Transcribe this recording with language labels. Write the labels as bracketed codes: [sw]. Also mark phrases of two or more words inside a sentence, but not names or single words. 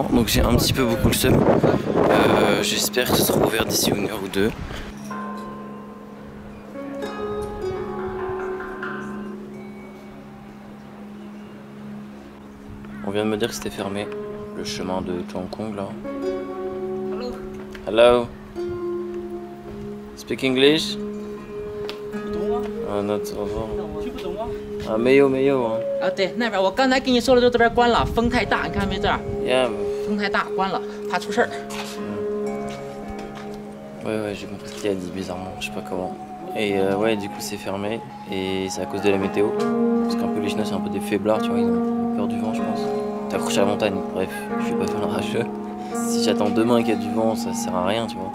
[fr] Donc j'ai un petit peu beaucoup le seum. J'espère que ce sera ouvert d'ici 1 heure ou 2. On vient de me dire que c'était fermé, le chemin de Chongqing là. [en] Hello. Speak English? [zh] 啊，那走走。啊，没有。啊，对，那边我刚才跟你说了，就这边关了，风太大，你看没这儿？ [en] Yeah. [zh] 风太大，关了，怕出事儿。 [fr] Ouais, j'ai compris ce qu'il a dit bizarrement, je sais pas comment. Et ouais, du coup c'est fermé et c'est à cause de la météo. Parce qu'un peu les Chinois c'est un peu des faiblards, tu vois, ils ont peur du vent, je pense. t'es accroché à la montagne. Bref, je vais pas faire le rageux. Si j'attends demain qu'il y a du vent, ça sert à rien, tu vois.